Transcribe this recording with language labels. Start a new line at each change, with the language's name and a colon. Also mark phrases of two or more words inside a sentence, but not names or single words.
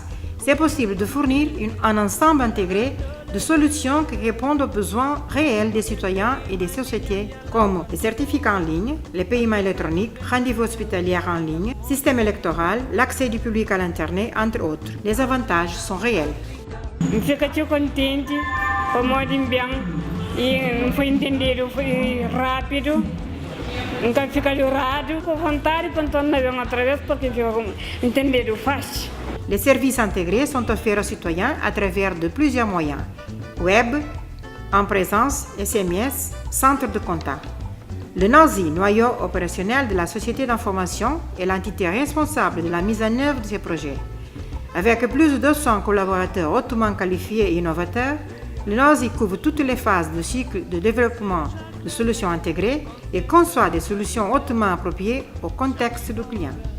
French: C'est possible de fournir un ensemble intégré de solutions qui répondent aux besoins réels des citoyens et des sociétés, comme les certificats en ligne, les paiements électroniques, rendez-vous hospitaliers en ligne, système électoral, l'accès du public à l'Internet, entre autres. Les avantages sont réels.
Portuguese: Fico contente, foi muito bem e foi entendido, foi rápido. Nunca fica chorado, com vontade para tornar outra vez porque fica entendido fácil.
French: Les services intégrés sont offerts aux citoyens à travers de plusieurs moyens. Web, en présence, SMS, centre de contact. Le NOSI, noyau opérationnel de la société d'information, est l'entité responsable de la mise en œuvre de ces projets. Avec plus de 200 collaborateurs hautement qualifiés et innovateurs, le NOSI couvre toutes les phases du cycle de développement de solutions intégrées et conçoit des solutions hautement appropriées au contexte du client.